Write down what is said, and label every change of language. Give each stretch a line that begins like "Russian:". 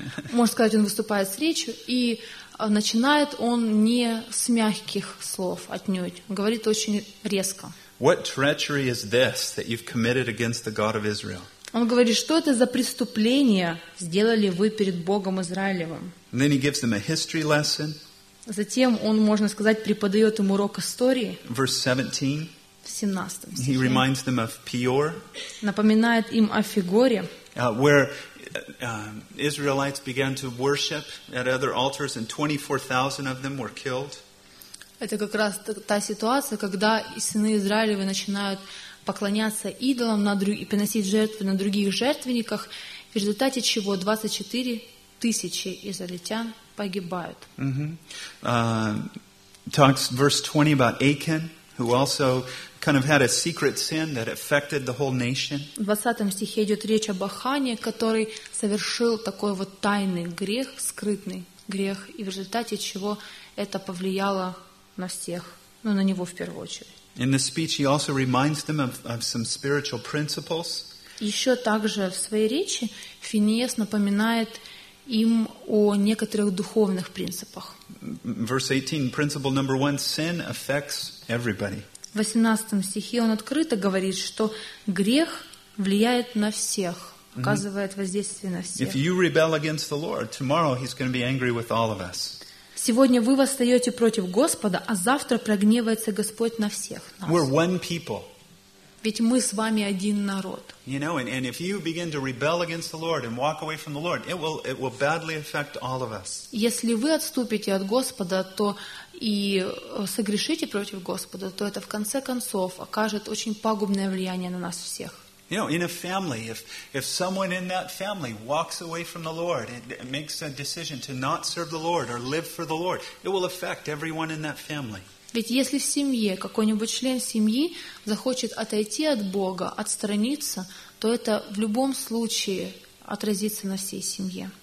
Russian: Можно сказать, он выступает с речью, и начинает он не с мягких слов отнюдь, говорит очень резко.
English: What treachery is this that you've committed against the God of Israel?
Russian: Он говорит, что это за преступление сделали вы перед Богом Израилевым?
English: And then he gives them a history lesson.
Russian: Затем он, можно сказать, преподает им урок истории.
English: Verse 17.
Russian: В 17 стихе.
English: He reminds them of Peor.
Russian: Напоминает им о Фигоре.
English: Where Israelites began to worship at other altars, and 24,000 of them were killed.
Russian: Это как раз та ситуация, когда сыны Израилевы начинают поклоняться идолам и приносить жертвы на других жертвенниках, в результате чего 24,000 израильтян погибают.
English: Talks verse 20 about Achan, who also kind of had a secret sin that affected the whole nation.
Russian: В 20 стихе идет речь об Ахане, который совершил такой вот тайный грех, скрытный грех, и в результате чего это повлияло на всех, ну, на него в первую очередь.
English: In the speech he also reminds them of some spiritual principles.
Russian: Еще также в своей речи Финиес напоминает им о некоторых духовных принципах.
English: Verse 18, principle number one, sin affects everybody.
Russian: В 18 стихе он открыто говорит, что грех влияет на всех, оказывает воздействие на всех.
English: If you rebel against the Lord, tomorrow he's going to be angry with all of us.
Russian: Сегодня вы восстаете против Господа, а завтра прогневается Господь на всех нас.
English: We're one people.
Russian: Ведь мы с вами один народ.
English: You know, and if you begin to rebel against the Lord and walk away from the Lord, it will badly affect all of us.
Russian: Если вы отступите от Господа, то и согрешите против Господа, то это в конце концов окажет очень пагубное влияние на нас всех.
English: You know, in a family, if someone in that family walks away from the Lord and makes a decision to not serve the Lord or live for the Lord, it will affect everyone in that family.
Russian: Ведь если в семье какой-нибудь член семьи захочет отойти от Бога, отстраниться, то это в любом случае отразится на всей семье.